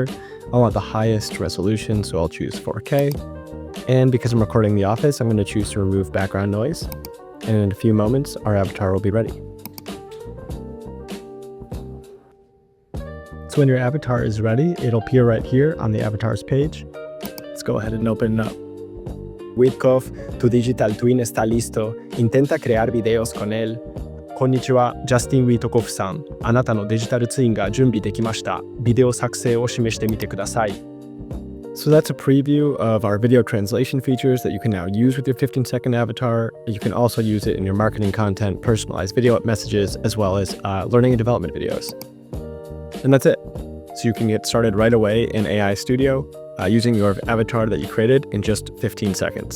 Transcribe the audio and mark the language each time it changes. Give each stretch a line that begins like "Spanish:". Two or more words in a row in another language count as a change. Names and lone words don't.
English: I want the highest resolution, so I'll choose 4K. And because I'm recording the office, I'm going to choose to remove background noise. And in a few moments, our avatar will be ready. So when your avatar is ready, it'll appear right here on the avatars page. Let's go ahead and open it up.
Spanish: Witkov, tu
English: digital twin
Spanish: está listo. Intenta crear videos con él.
Japanese: Konnichiwa, Justin Witkov-san. あなたのデジタルツインが準備できました。ビデオ作成を示してみてください。
English: So that's a preview of our video translation features that you can now use with your 15-second avatar. You can also use it in your marketing content, personalized video messages, as well as learning and development videos. And that's it. So you can get started right away in AI Studio using your avatar that you created in just 15 seconds.